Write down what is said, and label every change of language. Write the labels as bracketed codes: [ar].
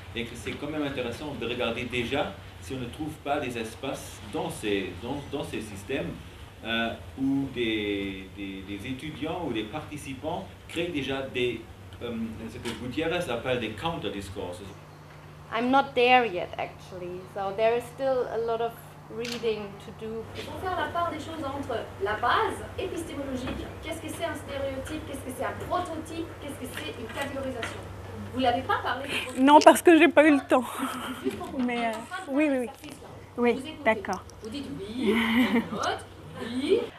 [fr] Et c'est quand même intéressant de regarder déjà si on ne trouve pas des espaces dans ces systèmes où des étudiants ou des participants créent déjà ce que Gutiérrez appelle des counter-discourses. [en] I'm not there yet actually, so there is still a lot of reading to do. [fr] Pour faire la part des choses entre la base épistémologique, qu'est-ce que c'est un stéréotype, qu'est-ce que c'est un prototype, qu'est-ce que c'est une catégorisation. Vous ne l'avez pas parlé de prototype? Non, parce que je n'ai pas eu le temps. Mais oui. Oui, d'accord. Vous dites oui, note, oui.